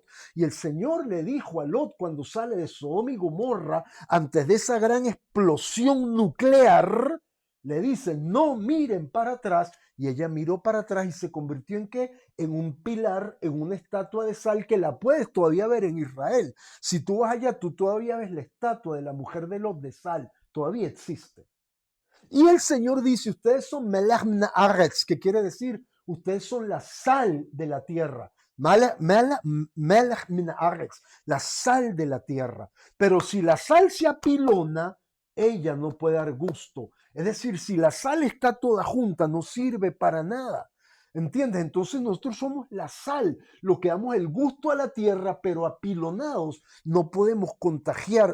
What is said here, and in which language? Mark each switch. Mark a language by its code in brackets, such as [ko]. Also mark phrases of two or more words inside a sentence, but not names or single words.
[es] Y el Señor le dijo a Lot cuando sale de Sodoma y Gomorra, antes de esa gran explosión nuclear, le dice, no miren para atrás. Y ella miró para atrás y se convirtió en ¿qué? En un pilar, en una estatua de sal que la puedes todavía ver en Israel. Si tú vas allá, tú todavía ves la estatua de la mujer de Lot de sal. Todavía existe. Y el Señor dice, ustedes son [he] מלך מן הארץ, [es] que quiere decir, ustedes son la sal de la tierra. [he] מלך מן הארץ, [es] la sal de la tierra. Pero si la sal se apilona, ella no puede dar gusto. Es decir, si la sal está toda junta, no sirve para nada. ¿Entiendes? Entonces nosotros somos la sal, lo que damos el gusto a la tierra, pero apilonados no podemos contagiar.